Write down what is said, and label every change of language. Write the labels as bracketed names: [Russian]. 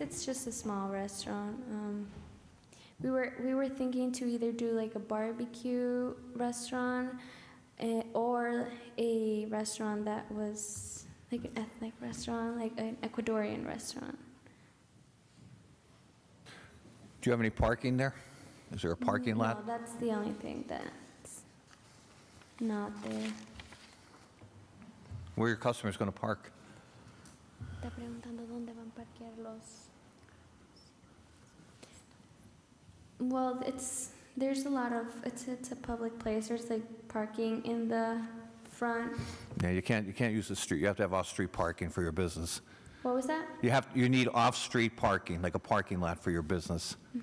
[English] It's just a small restaurant. We were thinking to either do like a barbecue restaurant or a restaurant that was like an ethnic restaurant, like an Ecuadorian restaurant. Do you have any parking there? Is there a parking lot? No, that's the only thing that's not there. Where are your customers going to park? [Spanish] Está preguntando dónde van a parquear los. [English] Well, there's a lot of it's a public place. There's like parking in the front. Yeah, you can't use the street. You have to have off-street parking for your business. What was that? You need off-street parking, like a parking lot for your business.